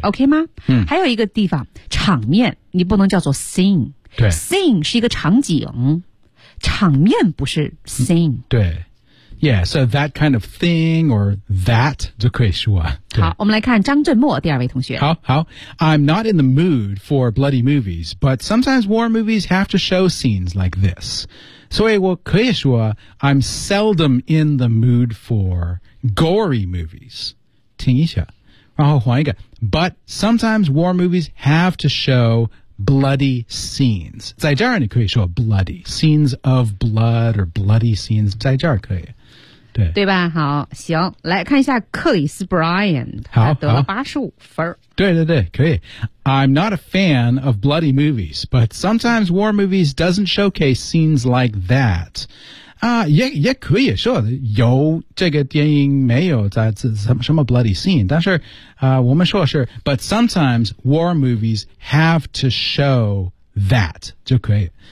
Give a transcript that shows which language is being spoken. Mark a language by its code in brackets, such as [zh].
[zh] ，OK 吗？嗯。还有一个地方，场面你不能叫做 scene。对，scene 是一个场景，场面不是 scene。嗯、 [en] 对。Yeah, so that kind of thing or that [zh] 就可以说。好，我们来看张振墨第二位同学。 [en] 好好 ，I'm not in the mood for bloody movies, but sometimes war movies have to show scenes like this. [zh] 所以我可以说 [en] ，I'm seldom in the mood for gory movies. [zh] 听一下，然后换一个 [en] ，but sometimes war movies have to show bloody scenes. [zh] 在这儿你可以说 [en] bloody scenes of blood or bloody scenes. [zh] 在这儿可以。对, 对吧？好，行，来看一下克里斯·布莱恩，他得了85分。对对对，可以。 [en] I'm not a fan of bloody movies, but sometimes war movies doesn't showcase scenes like that. [zh] 啊、也可以说有这个电影没有在什么 [en] bloody scene， [zh] 但是啊、我们说是 ， [en] but sometimes war movies have to show that [zh] 就可以。